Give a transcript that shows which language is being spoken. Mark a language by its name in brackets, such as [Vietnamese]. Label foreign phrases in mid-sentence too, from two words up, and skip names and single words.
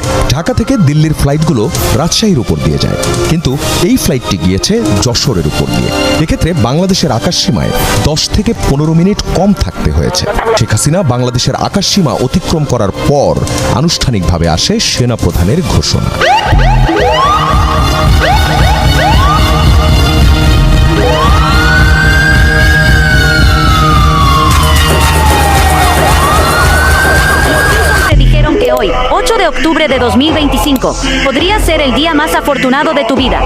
[Bangla] ঢাকা থেকে দিল্লির ফ্লাইটগুলো রাজশাহীর উপর দিয়ে যায়, কিন্তু এই ফ্লাইটটি গিয়েছে যশোরের উপর দিয়ে। এক্ষেত্রে বাংলাদেশের আকাশসীমায় 10 থেকে 15 মিনিট কম থাকতে হয়েছে। শেখ হাসিনা বাংলাদেশের আকাশসীমা অতিক্রম করার পর আনুষ্ঠানিকভাবে আসে সেনাপ্রধানের ঘোষণা। [Spanish] Hoy, 8 de octubre de 2025, podría ser el día más afortunado de tu vida.